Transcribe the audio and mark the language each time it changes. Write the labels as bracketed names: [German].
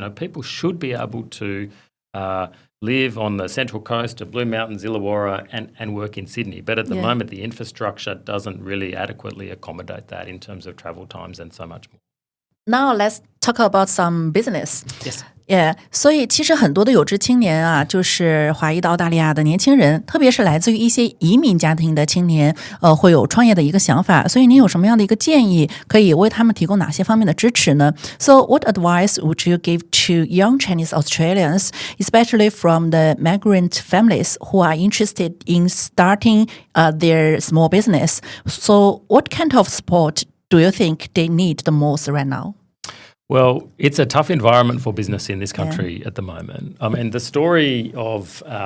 [English] People should be able to live on the Central Coast of Blue Mountains, Illawarra and work in Sydney. But at the moment, the infrastructure doesn't really adequately accommodate that in terms of travel times and so much more. Now let's talk about some business. Yes. [Chinese] Yeah， 所以其实很多的有志青年啊，就是华裔到澳大利亚的年轻人，特别是来自于一些移民家庭的青年，会有创业的一个想法。所以您有什么样的一个建议，可以为他们提供哪些方面的支持呢？ [English] So what advice would you give to young Chinese Australians, especially from the migrant families who are interested in starting their small business? So what kind of support do you think they need the most right now? Well, it's a tough environment for business in this country at the moment. I mean, the story of